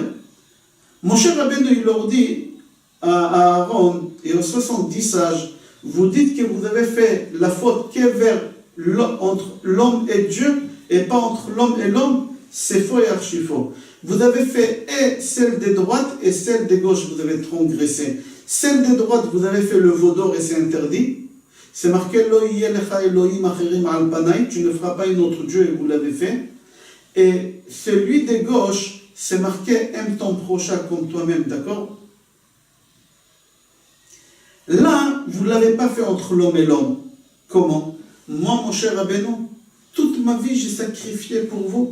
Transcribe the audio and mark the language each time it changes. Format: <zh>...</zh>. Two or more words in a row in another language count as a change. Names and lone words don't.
<fr>Moshe Rabbeinu, il leur dit à Aaron et aux 70 sages, vous dites que vous avez fait la faute qui est entre l'homme et Dieu et pas entre l'homme et l'homme. C'est faux et archi faux. Vous avez fait et celle de droite et celle de gauche, vous avez transgressé. Celle de droite, vous avez fait le veau d'or et c'est interdit. C'est marqué</fr> <he>לא יהיה לך אלהים אחרים על פני,</he> <fr>tu ne feras pas un autre Dieu et vous l'avez fait. Et celui de gauche, c'est marqué aime ton prochain comme toi-même, d'accord? Là, vous ne l'avez pas fait entre l'homme et l'homme. Comment? Moi, mon cher Rabbeinu, toute ma vie, j'ai sacrifié pour vous.</fr>